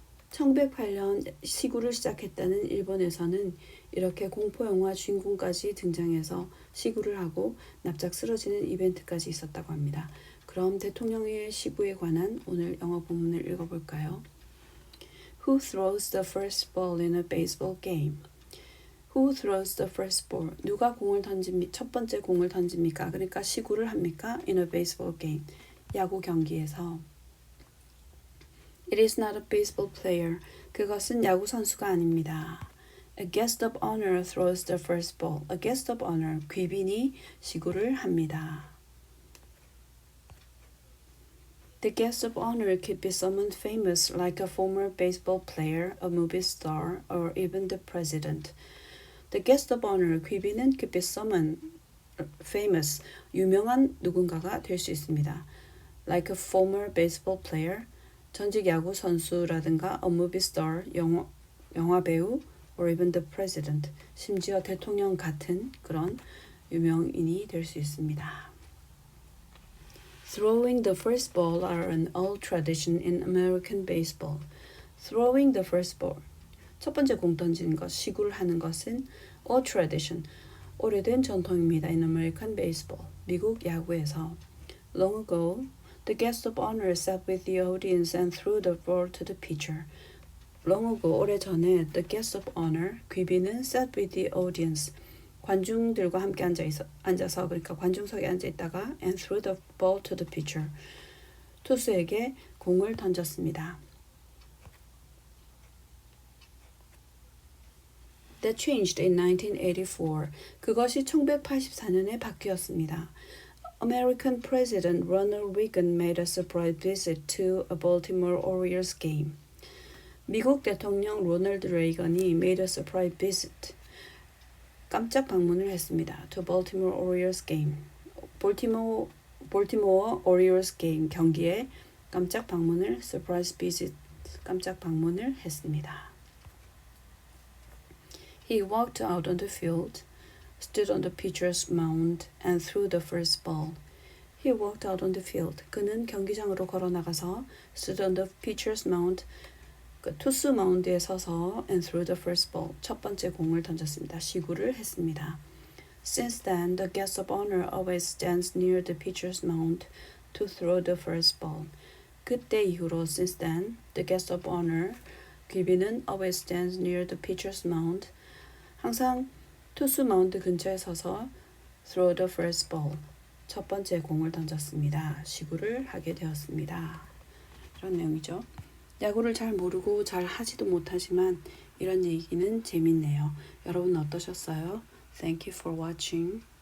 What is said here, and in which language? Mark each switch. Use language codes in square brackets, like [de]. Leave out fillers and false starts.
[ko] 1908년 시구를 시작했다는 일본에서는 이렇게 공포영화 주인공까지 등장해서 시구를 하고 납작 쓰러지는 이벤트까지 있었다고 합니다. 그럼 대통령의 시구에 관한 오늘 영어 본문을 읽어볼까요? [en] Who throws the first ball in a baseball game? Who throws the first ball? [ko] 누가 첫 번째 공을 던집니까? 그러니까 시구를 합니까? [en] In a baseball game. [ko] 야구 경기에서. [en] It is not a baseball player. [ko] 그것은 야구 선수가 아닙니다. [en] A guest of honor throws the first ball. A guest of honor. [ko] 귀빈이 시구를 합니다. [en] The guest of honor could be someone famous like a former baseball player, a movie star, or even the president. The guest of honor, [ko] 귀빈은 [en] could be someone famous, [ko] 유명한 누군가가 될 수 있습니다. [en] Like a former baseball player, [ko] 전직 야구 선수라든가 [en] a movie star, [ko] 영화 배우, [en] or even the president, [ko] 심지어 대통령 같은 그런 유명인이 될 수 있습니다. [en] Throwing the first ball are an old tradition in American baseball. Throwing the first ball. [ko] 첫 번째 공 던지는 것, 시구를 하는 것은 [en] old tradition, [ko] 오래된 전통입니다. [en] In American baseball. [ko] 미국 야구에서. [en] Long ago, the guest of honor sat with the audience and threw the ball to the pitcher. Long ago, [ko] 오래전에 [en] the guest of honor, [ko] 귀빈은 [en] sat with the audience, [ko] 관중들과 함께 앉아서 그러니까 관중석에 앉아있다가 [en] and threw the ball to the pitcher, [ko] 투수에게 공을 던졌습니다. [en] That changed in 1984. [ko] 그것이 1984년에 바뀌었습니다. [en] American President Ronald Reagan made a surprise visit to a Baltimore Orioles game. [ko] 미국 대통령 로널드 레이건이 [en] made a surprise visit, [ko] 깜짝 방문을 했습니다. [en] To Baltimore Orioles game. Baltimore Orioles game [ko] 경기에 깜짝 방문을 [en] surprise visit, [ko] 깜짝 방문을 했습니다. [en] He walked out on the field, stood on the pitcher's mound, and threw the first ball. He walked out on the field. [ko] 그는 경기장으로 걸어 나가서 [en] stood on the pitcher's mound, [ko] 그 투수 마운드에 서서 [en] and threw the first ball. [ko] 첫 번째 공을 던졌습니다. 시구를 했습니다. [en] Since then, the guest of honor always stands near the pitcher's mound to throw the first ball. [ko] 그때 이후로 [en] since then, the guest of honor [ko] 귀비는 [en] always stands near the pitcher's mound. [ko] 항상 투수 마운드 근처에 서서 [en] throw the first ball. [ko] 첫 번째 공을 던졌습니다. 시구를 하게 되었습니다. 이런 내용이죠. 야구를 잘 모르고 잘 하지도 못하지만 이런 얘기는 재밌네요. 여러분 어떠셨어요? [en] Thank you for watching.